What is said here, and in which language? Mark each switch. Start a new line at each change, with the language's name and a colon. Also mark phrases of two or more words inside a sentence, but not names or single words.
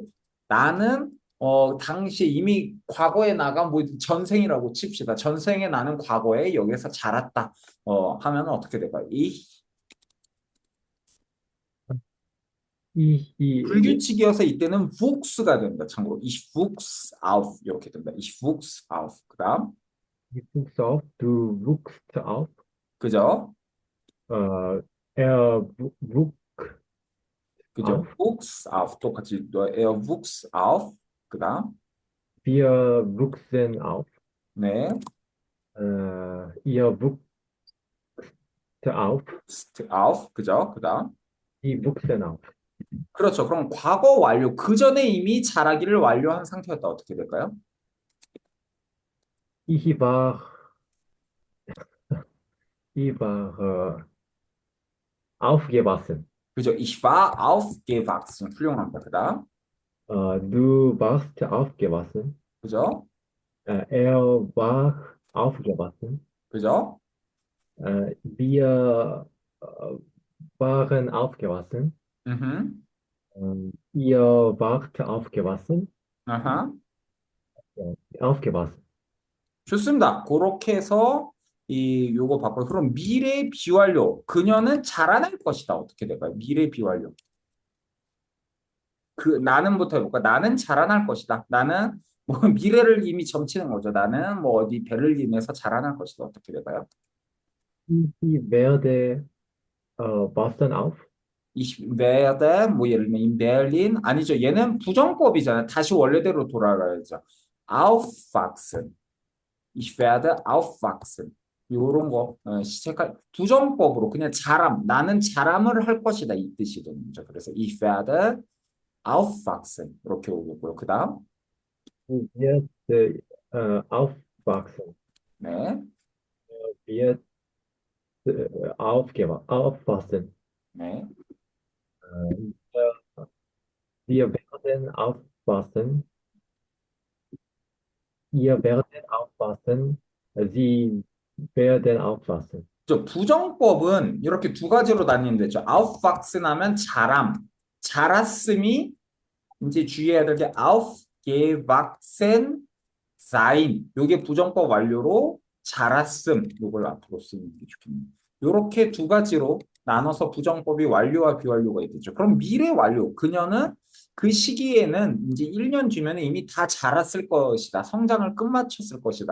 Korean: 나는 당시에 이미 과거에 나간 뭐 전생이라고 칩시다. 전생에 나는 과거에 여기서 자랐다. 하면 어떻게 될까요? 불규칙이어서 이때는 wuchs가 된다. 참고로
German: ich wuchs auf
Korean: 이렇게 된다.
German: ich wuchs auf. 그다음 Ich wuchs auf. Du wuchst auf.
Korean: 그죠?
German: Er wuchs
Korean: 그죠?
German: auf. wuchs auf 똑같이 er wuchs auf. 그다음 Wir wuchsen auf.
Korean: 네,
German: Ihr wuchst auf.
Korean: auf 그죠? 그다음
German: Die wuchsen auf.
Korean: 그렇죠. 그럼 과거 완료 그 전에 이미 자라기를 완료한 상태였다. 어떻게 될까요?
German: Ich war aufgewachsen.
Korean: 그죠?
German: ich war aufgewachsen
Korean: 훌륭합니다. 그다음
German: Du warst aufgewachsen.
Korean: 그죠?
German: Er war aufgewachsen.
Korean: 그죠?
German: Wir waren aufgewachsen. Ihr wart aufgewachsen.
Korean: 아하. aufgewachsen. 좋습니다. 그렇게 해서 요거 바꿔. 그럼 미래 비완료. 그녀는 자라날 것이다. 어떻게 될까요? 미래 비완료. 나는부터 해볼까? 나는 자라날 것이다. 나는 뭐 미래를 이미 점치는 거죠. 나는 뭐 어디 베를린에서 자라날 것이다. 어떻게 될까요?
German: Ich werde wachsen auf. Ich werde
Korean: 뭐 예를 들면
German: in Berlin
Korean: 아니죠. 얘는 부정법이잖아요. 다시 원래대로 돌아가야죠.
German: aufwachsen. Ich werde aufwachsen.
Korean: 요런 거 시체가 부정법으로 그냥 자람. 나는 자람을 할 것이다. 이 뜻이 되는 거죠. 그래서
German: ich werde aufwachsen
Korean: 이렇게 오고요. 그다음
German: Du wirst aufwachsen.
Korean: 네,
German: Wird aufwachsen.
Korean: 네,
German: Wir werden aufwachsen. ihr werdet aufpassen. Sie werden aufpassen.
Korean: 저 부정법은 이렇게 두 가지로 나뉘는데, 저 aufwachsen 하면 자람, 자랐음이 이제 주의해야 될 게
German: aufgewachsen sein.
Korean: 요게 부정법 완료로 자랐음. 요걸 앞으로 쓰는 게 좋겠네요. 요렇게 두 가지로 나눠서 부정법이 완료와 비완료가 있겠죠. 그럼 미래 완료. 그녀는 그 시기에는 이제 1년 뒤면 이미 다 자랐을 것이다. 성장을 끝마쳤을 것이다.